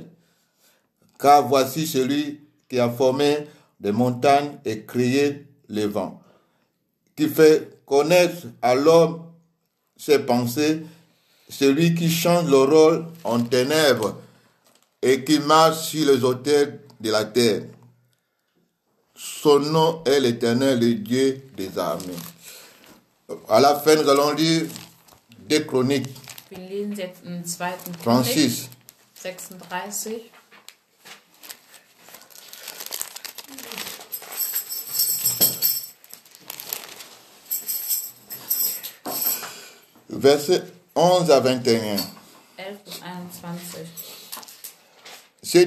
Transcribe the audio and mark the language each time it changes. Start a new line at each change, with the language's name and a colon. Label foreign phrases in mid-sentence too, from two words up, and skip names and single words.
French: Car voici celui qui a formé des montagnes et créé le vent, qui fait connaître à l'homme ses pensées, celui qui change le rôle en ténèbres et qui marche sur les autels de la terre. Son nom est l'Éternel, le Dieu des armées. À la fin, nous allons lire 2 Chroniques.
German: Wir lesen jetzt im 2. 36. 36.
French: Versets 11 à 21.
German: 11 und 21.